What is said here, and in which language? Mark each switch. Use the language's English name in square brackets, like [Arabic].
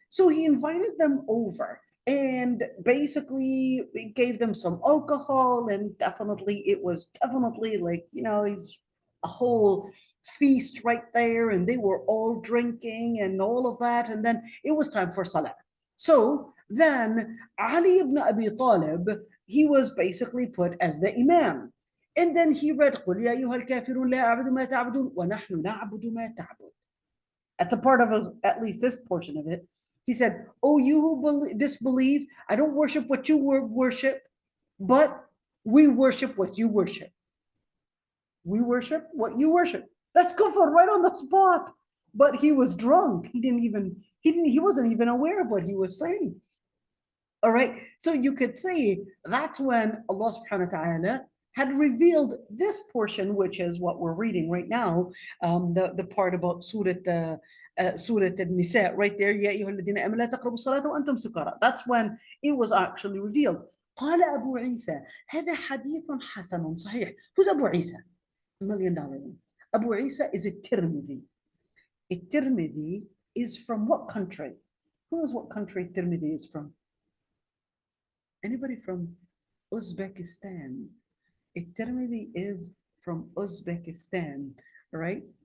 [English] So he invited them over and basically gave them some alcohol, and it was definitely like, he's a whole feast right there, and they were all drinking and all of that, and then it was time for salah. So then Ali ibn Abi Talib, he was basically put as the imam. And then he read [Arabic] قُلْ يَا أَيُّهَا الْكَافِرُونَ لَا أَعْبُدُ مَا تَعْبُدُونَ وَنَحْنُ نَعْبُدُ مَا تَعْبُدُ. [English] That's a part of at least this portion of it. He said, oh, you who disbelieve, I don't worship what you worship, but we worship what you worship. We worship what you worship. That's kufr right on the spot. But he was drunk. He wasn't even aware of what he was saying. All right. So you could see that's when Allah subhanahu wa ta'ala had revealed this portion, which is what we're reading right now, the part about Surah Nisa, right there. [Arabic] يا أيها الذين آمنوا لا تقربوا الصلاة وأنتم سكارى. [English] That's when it was actually revealed. [Arabic] قال أبو عيسى هذا حديث حسن صحيح. [English] Who's Abu Isa? $1 million. Abu Isa is a Tirmidhi. A Tirmidhi is from what country? Who knows what country Tirmidhi is from? Anybody from Uzbekistan? A Tirmidhi is from Uzbekistan, right?